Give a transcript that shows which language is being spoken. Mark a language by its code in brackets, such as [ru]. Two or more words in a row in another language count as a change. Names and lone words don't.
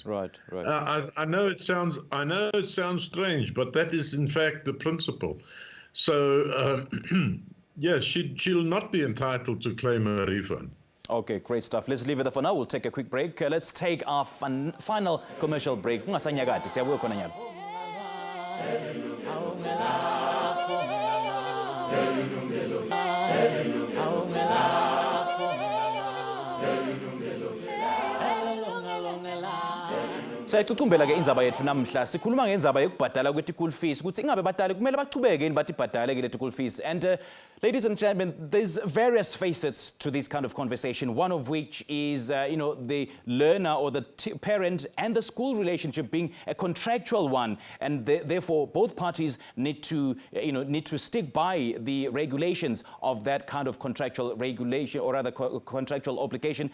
[en] Right, right. I know it sounds strange, but that is in fact the principle. So yes, she'll not be entitled to claim a refund. Okay, great stuff. Let's leave it there for now. We'll take a quick break. Let's take our final commercial break. [ss] Ungasanyakati, siyabuya khona nyalo. Siyayicucumbela ke indzaba yethu namhla sikhuluma ngendaba yokubhadala kwe- [en] school fees [ss] ukuthi ingabe badala kumele bachubeke yini bathi ibhadale ke le- [en] school fees. And ladies and gentlemen, there's various facets to this kind of conversation, one of which is the learner or the parent and the school relationship being a contractual one, and therefore both parties need to stick by the regulations of that kind of contractual regulation, or rather contractual obligation.